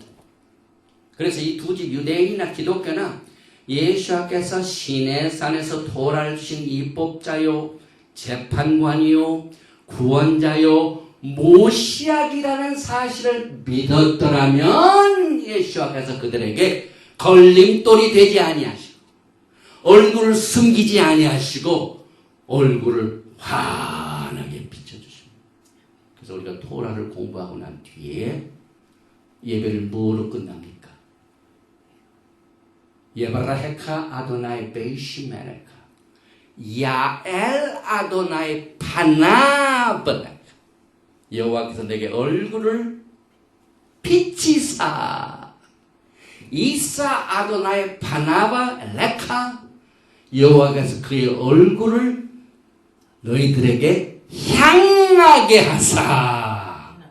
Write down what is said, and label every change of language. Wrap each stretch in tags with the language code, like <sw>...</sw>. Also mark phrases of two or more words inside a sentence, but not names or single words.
<ko>그래서 이 두 집, 유대인이나 기독교나 예수께서 시내산에서 도를 주신 입법자요, 재판관이요, 구원자요, 모시아기라는 사실을 믿었더라면 예수께서 그들에게 걸림돌이 되지 아니하시고 얼굴을 숨기지 아니하시고 얼굴을 환하게 비춰주십니다. 그래서 우리가 토라를 공부하고 난 뒤에 예배를 뭐로 끝납니까?</ko> <he>יברכך אדוני וישמרך יאר אדוני פניו אליך</he> <ko>여호와께서 내게 얼굴을 비치사</ko> <he>ישא אדוני פניו אליך</he> <ko>여호와께서 그의 얼굴을 너희들에게 향하게 하사.</ko>